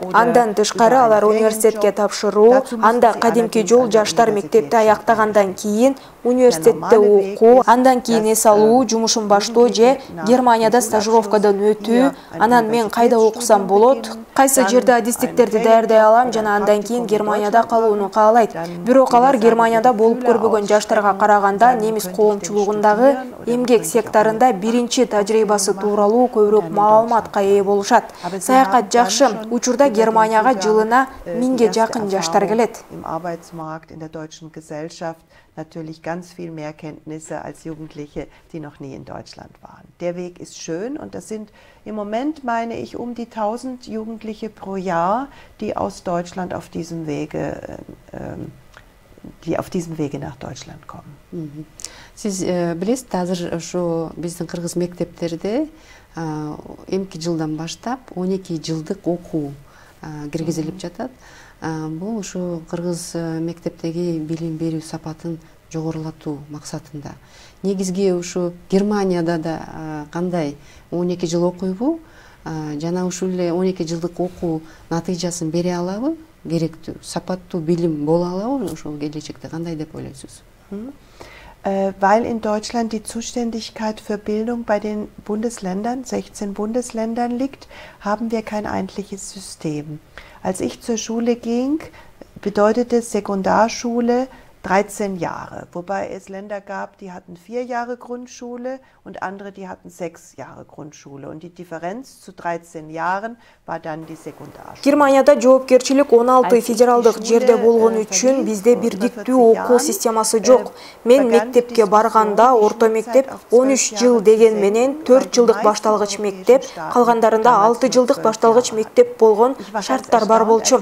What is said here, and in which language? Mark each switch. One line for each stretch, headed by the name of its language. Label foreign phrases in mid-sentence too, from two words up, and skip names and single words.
Kyrgyz: Андан тышкары алар университетке тапшыруу, анда кадимки жол жаштар мектепти аяктагандан кийин университетте окуу, андан кийин эс алуу, жумушун баштоо же Германияда стажировкадан өтүү, анан мен кайда окусам болот, кайсы жерде адистиктерди даярдай алам жана андан кийин Германияда калууну каалайт. Бирок алар Германияда болуп көрбөгөн жаштарга караганда немис коомчулугундагы эмгек секторунда биринчи тажрыйбасы тууралуу көбүрөөк маалыматка ээ болушат. Саякат жакшы, учурда Германияга жылына 1000ге жакын жаштар келет.
German: Natürlich ganz viel mehr Kenntnisse als Jugendliche, die noch nie in Deutschland waren. Der Weg ist schön und das sind im Moment, meine ich, um die 1000 Jugendliche pro Jahr, die aus Deutschland auf diesem Wege die auf diesem Wege nach Deutschland kommen.
Kyrgyz: Siz билесиз, азыр ошо биздин кыргыз мектептерде эмки жылдан баштап 12 жылдык окуу киргизилип жатат. Бул ушу кыргыз мектептеги билим берүү сапатын жогорулатуу максатында. Негизги ушу Германияда да кандай 12 жыл окуйбу жана ушул эле 12 жылдык окуу натыйжасын бере алабы? Керектүү, сапаттуу билим боло алабы ошол келечекте, кандай деп ойлойсуз?
German: Weil in Deutschland die Zuständigkeit für Bildung bei den Bundesländern, 16 Bundesländern liegt, haben wir kein einheitliches System. Als ich zur Schule ging, bedeutete Sekundarschule 13 Jahre, wobei es Länder gab, die hatten 4 Jahre Grundschule und andere, die hatten 6 Jahre Grundschule. Und die Differenz zu 13 Jahren war dann die Sekundarschule.
Kyrgyz: Германияда жоопкерчилик 16 федералдык жерде болгон үчүн бизде бирдиктүү окуу системасы жок. Мен мектепке барганда орто мектеп 13 жыл деген менен 4 жылдык башталгыч мектеп, калгандарында 6 жылдык башталгыч мектеп болгон шарттар бар болчу.